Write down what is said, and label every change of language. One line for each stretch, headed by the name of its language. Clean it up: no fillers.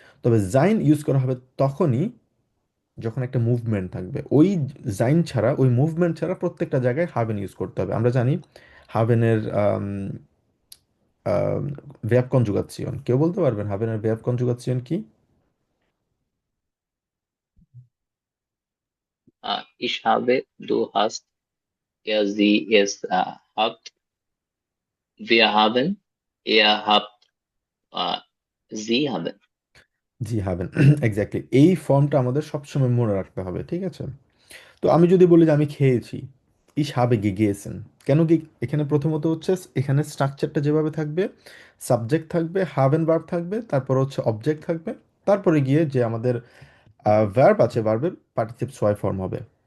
Bangla: তবে জাইন ইউজ করা হবে তখনই যখন একটা মুভমেন্ট থাকবে, ওই জাইন ছাড়া, ওই মুভমেন্ট ছাড়া প্রত্যেকটা জায়গায় হাভেন ইউজ করতে হবে। আমরা জানি হাভেনের verb কনজুগাসিয়ন, কেউ বলতে পারবেন হাভেনের verb কনজুগাসিয়ন কি?
German: Ich habe, du hast, er, sie, es habt, wir haben, ihr habt, äh, sie haben.
Bangla: জি, হাভেন। এক্স্যাক্টলি, এই ফর্মটা আমাদের সবসময় মনে রাখতে হবে, ঠিক আছে? তো আমি যদি বলি যে আমি খেয়েছি,
German: ich habe gegessen।
Bangla: কেন কি? এখানে প্রথমত হচ্ছে এখানে স্ট্রাকচারটা যেভাবে থাকবে, সাবজেক্ট থাকবে, হাভেন ভার্ব থাকবে, তারপর হচ্ছে অবজেক্ট থাকবে, তারপরে গিয়ে যে আমাদের ভার্ব আছে, ভার্বের পার্টিসিপেট ওয়াই ফর্ম হবে।